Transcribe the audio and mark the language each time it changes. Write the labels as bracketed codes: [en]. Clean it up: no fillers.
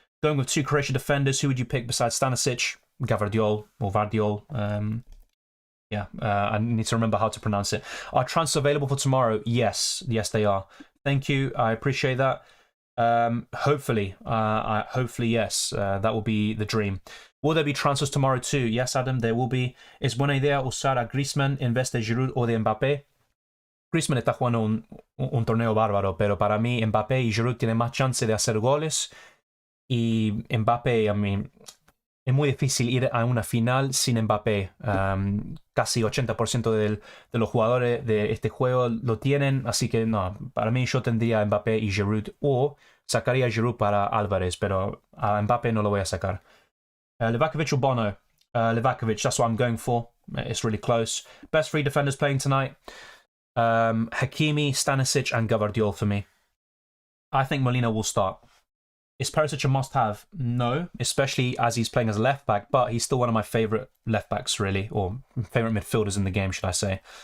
[en] Going with 2 Croatian defenders, who would you pick besides Stanisic? Gavardiol or Vardiol. I need to remember how to pronounce it. Are transfers available for tomorrow? Yes, they are. Thank you. I appreciate that. Hopefully, yes. That will be the dream. Will there be transfers tomorrow too? Yes, Adam, there will be. [es] Es buena idea usar a Griezmann en vez de Giroud o de Mbappé. Griezmann está jugando un torneo bárbaro, pero para mí Mbappé y Giroud tienen más chance de hacer goles. Y Mbappé, es muy difícil ir a una final sin Mbappé. Casi 80% de los jugadores de este juego lo tienen, así que no, para mí yo tendría Mbappé y Giroud, o sacaría a Giroud para Álvarez, pero a Mbappé no lo voy a sacar. [en] Livakovic or Bono? Livakovic, that's what I'm going for. It's really close. Best 3 defenders playing tonight? Hakimi, Stanisic and Gavardiol for me. I think Molina will start. Is Perisic a must-have? No, especially as he's playing as a left-back, but he's still one of my favourite left-backs, really, or favourite midfielders in the game, should I say.